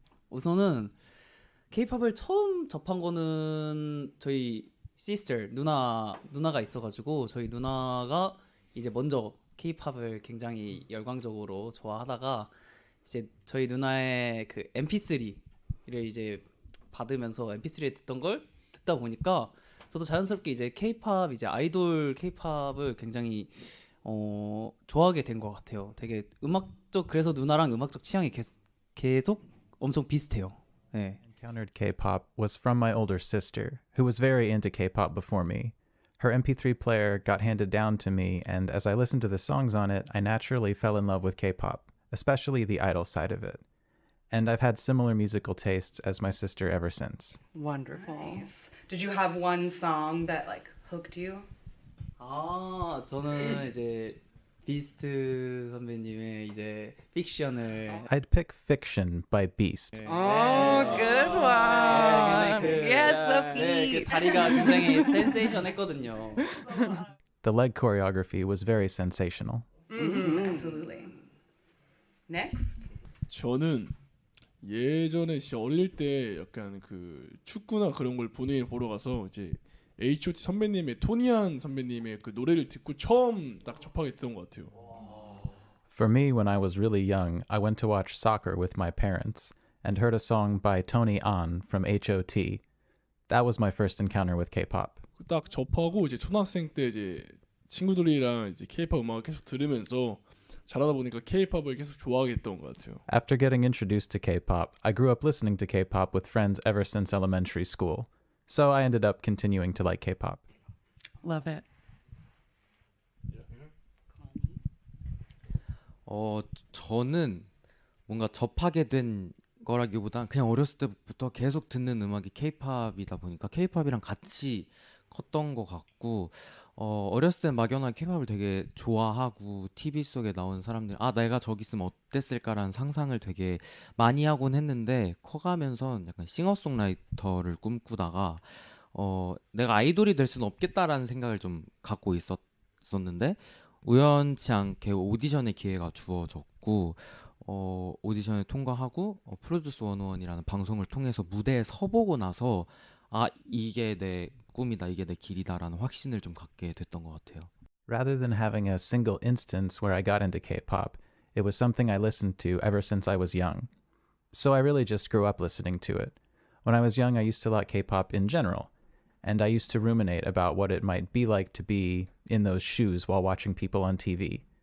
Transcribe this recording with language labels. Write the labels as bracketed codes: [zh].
[ko] 우선은 K-팝을 처음 접한 거는 저희 sister 누나가 있어가지고 저희 누나가 이제 먼저 K-팝을 굉장히 열광적으로 좋아하다가 이제 저희 누나의 그 MP3를 이제 받으면서 MP3에 듣던 걸 듣다 보니까 저도 자연스럽게 이제 K-팝 이제 아이돌 K-팝을 굉장히 좋아하게 된 것 같아요. 되게 음악적 그래서 누나랑 음악적 취향이 계속 엄청 비슷해요. 네. [en] Encountered K-pop was from my older sister, who was very into K-pop before me. Her MP3 player got handed down to me, and as I listened to the songs on it, I naturally fell in love with K-pop, especially the idol side of it. And I've had similar musical tastes as my sister ever since. Wonderful. Nice. Did you have one song that like hooked you? [ko] 저는 이제 비스트 선배님의 이제 픽션을 [en] I'd pick Fiction by Beast. Oh, good one. Yes, the 그 feet. [ko] 다리가 굉장히 센세이션했거든요. [en] The leg choreography was very sensational. Absolutely. Next. [ko] 저는 예전에 진짜 어릴 때 약간 그 축구나 그런 걸 분위기 보러 가서 이제 H.O.T 선배님의 토니안 선배님의 그 노래를 듣고 처음 딱 접하게 됐던 것 같아요. [en] For me, when I was really young, I went to watch soccer with my parents and heard a song by Tony An from H.O.T. That was my first encounter with K-pop. [ko] 딱 접하고 이제 초등학생 때 이제 친구들이랑 이제 K-pop 음악을 계속 들으면서 자라다 보니까 K-pop을 계속 좋아하게 됐던 것 같아요. [en] After getting introduced to K-pop, I grew up listening to K-pop with friends ever since elementary school. So I ended up continuing to like K-pop. Love it. [ko] 저는 뭔가 접하게 된 거라기보단 그냥 어렸을 때부터 계속 듣는 음악이 K-팝이다 보니까 K-팝이랑 같이 컸던 것 같고 어렸을 때 막연하게 K-팝을 되게 좋아하고 TV 속에 나오는 사람들 내가 저기 있으면 어땠을까라는 상상을 되게 많이 하곤 했는데 커가면서 약간 싱어송라이터를 꿈꾸다가 내가 아이돌이 될 수는 없겠다라는 생각을 좀 갖고 있었는데 우연치 않게 오디션의 기회가 주어졌고 오디션을 통과하고 프로듀스 101이라는 방송을 통해서 무대에 서보고 나서 이게 내 꿈이다, 이게 내 길이다라는 확신을 좀 갖게 됐던 것 같아요. [en] Rather than having a single instance where I got into K-pop, it was something I listened to ever since I was young. So I really just grew up listening to it. When I was young, I used to like K-pop in general, and I used to ruminate about what it might be like to be in those shoes while watching people on TV.